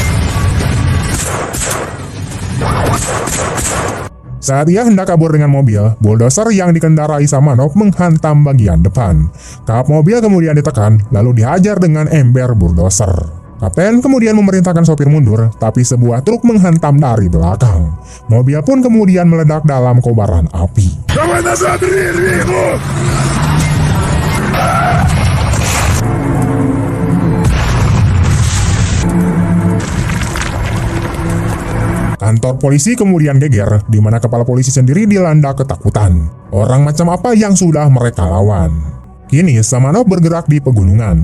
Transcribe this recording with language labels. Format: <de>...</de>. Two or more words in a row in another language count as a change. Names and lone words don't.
<id>Saat ia hendak kabur dengan mobil, bulldozer yang dikendarai Samanov menghantam bagian depan. Kap mobil kemudian ditekan, lalu dihajar dengan ember bulldozer. Kapten kemudian memerintahkan sopir mundur, tapi sebuah truk menghantam dari belakang. Mobil pun kemudian meledak dalam kobaran api.</id> <ru>Давай назад, Ригу!</ru> <id>Kantor polisi kemudian geger, di mana kepala polisi sendiri dilanda ketakutan. Orang macam apa yang sudah mereka lawan? Kini Samanov bergerak di pegunungan.</id>